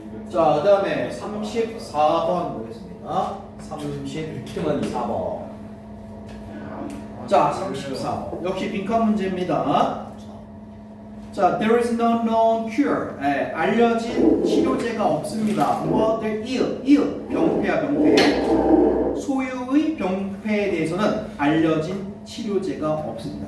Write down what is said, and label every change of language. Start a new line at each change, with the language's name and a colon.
Korean: 자, 그 다음에 34번 보겠습니다. 34번. 자, 34번. 역시 빈칸 문제입니다. 자,
English: there is no known cure.
Korean: 알려진 치료제가 없습니다.
English: For the ill,
Korean: 병폐야, 병폐. 소유의 병폐에 대해서는 알려진 치료제가 없습니다.